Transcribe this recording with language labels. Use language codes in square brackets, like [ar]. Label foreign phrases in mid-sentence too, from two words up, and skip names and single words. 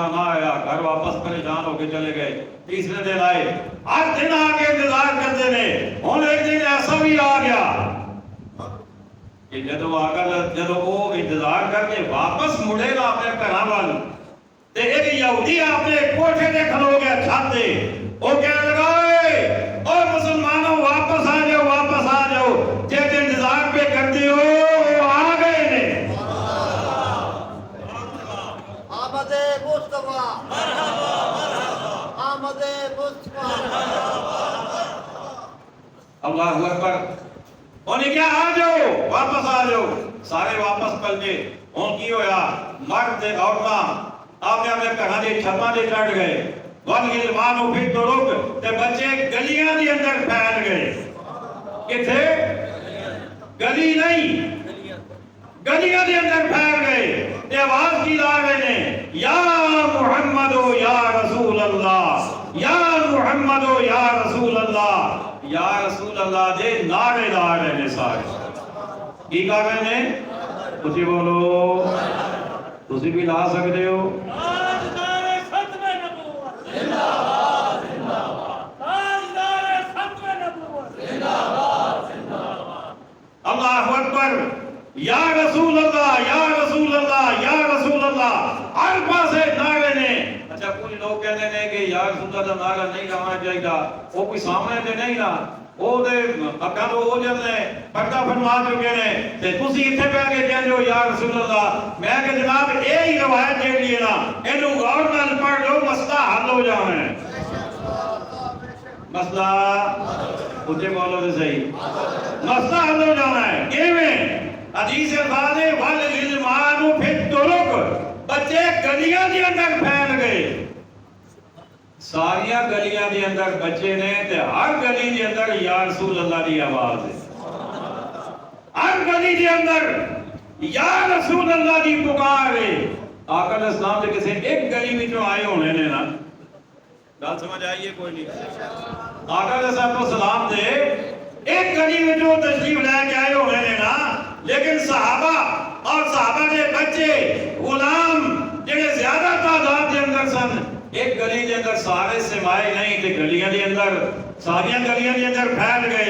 [pa] نہ آیا گھر واپس پریشان ہو کے چلے گئے تیسرے دن آئے ہر دن آ کے انتظار کرتے رہے ہوں ایک دن ایسا بھی آ گیا کہ جدو وہ انتظار کر کے واپس مڑے گا اپنے گھر وال تے ایک یہودی اپنے کوٹھے تے کھلو گیا چھت تے وہ کہنے لگا او مسلمانوں واپس آ جاؤ جس انتظار پہ کرتے ہو وہ آ گئے نے [ur] آمد مصطفیٰ آمد مصطفیٰ [ar] اللہ اکبر [pa] انہیں کیا آ جاؤ واپس آ جاؤ سارے واپس پل گئے ان کی ہویا مرد عورتاں آپ نے اپنے گھراں دے چھتاں تے چڑھ گئے [ar] والغلمان فی الطرق [pa] تے بچے گلیاں دے اندر پھیل گئے کتھے گلی نہیں گلیاں دے اندر پھیل گئے تے آواز کی لا رہے نے [ar] یا محمد یا رسول اللہ یا محمد یا رسول اللہ یا رسول اللہ [pa] دے نعرے لا رہے نے سارے کی کر رہے نے تسی بولو تسی بھی لا سکتے ہو [ar] اللہ اکبر یا رسول اللہ یا رسول اللہ [pa] یا رسول اللہ ہر پاسے نعرے نے اچھا کچھ لوگ کہتے ہیں کہ یا رسول اللہ نعرہ نہیں لانا چاہیے وہ کوئی سامنے تے نہیں لا ਉਹਦੇ ਅੱਖਾਂ ਤੋਂ ਓਝਲ ਨੇ ਪਰਦਾ ਫਰਮਾ ਚੁੱਕੇ ਨੇ ਤੇ ਤੁਸੀਂ ਇੱਥੇ ਬਹਿ ਕੇ ਕਹਿੰਦੇ ਹੋ [ar] یا رسول اللہ. [pa] ਮੈਂ ਕਿ ਜਨਾਬ ਇਹ ਹੀ ਰਵਾਇਤ ਜਿਹੜੀ ਹੈ ਨਾ ਇਹਨੂੰ ਗੌਰ ਨਾਲ ਪੜ੍ਹ ਲਓ, ਮਸਲਾ ਹੱਲ ਹੋ ਜਾਣਾ ਹੈ। ਮਸਲਾ ਉੱਚੇ ਬੋਲੋ ਤੇ ਸਹੀ, ਮਸਲਾ ਹੱਲ ਹੋ ਜਾਣਾ ਹੈ। ਕਿਵੇਂ? ਹਦੀਸ ਅਲਫਾਜ਼ੇ [ar] والغلمان في الطرق, [pa] ਬੱਚੇ ਗਲੀਆਂ ਦੇ ਅੰਦਰ ਫੈਲ ਗਏ। ਸਾਰੀਆਂ ਗਲੀਆਂ ਦੇ ਅੰਦਰ ਬੱਚੇ ਨੇ ਤੇ ਹਰ ਗਲੀ ਦੇ ਅੰਦਰ [ar] یا رسول اللہ [pa] ਦੀ ਆਵਾਜ਼ ਹੈ। [ur] ہر گلی کے اندر [ar] یا رسول اللہ [ur] کی پکار ہے۔ [pa] آقا علیہ السلام سے کسی ایک گلی میں جو آئے ہونے نے نا، بات سمجھ آئیے کوئی نہیں؟ آقا علیہ السلام سے ایک گلی میں جو تشریف لے کے آئے ہونے نے نا، لیکن صحابہ اور صحابہ کے بچے غلام جنہیں زیادہ تعداد کے اندر سن، ایک گلی کے اندر سارے سمائے نہیں تھے، گلیاں کے اندر ساریاں گلیاں کے اندر پھیل گئے۔